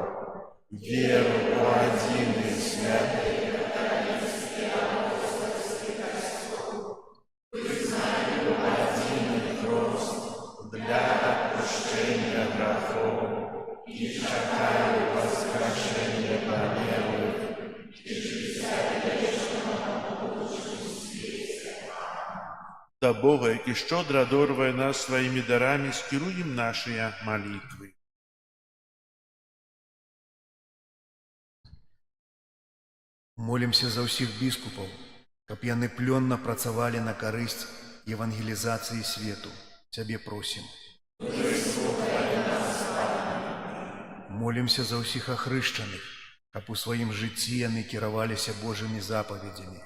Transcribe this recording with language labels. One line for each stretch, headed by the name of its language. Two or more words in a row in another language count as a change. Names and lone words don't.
Ukrainian: Віру у один і святий, признаю один і хрест для отпущення грехов і чекаю воскрешення померлих. Да Бога, який щодро одарує нас своїми дарами, скеруємо наші молитви.
Belarusian: Молимся за ўсіх біскупаў, каб яны плённа працавалі на карысць евангелізацыі свету. Цябе просім. Молимся за ўсіх ахрышчаных, каб у сваім жыцці яны кіраваліся Божымі запаведзямі.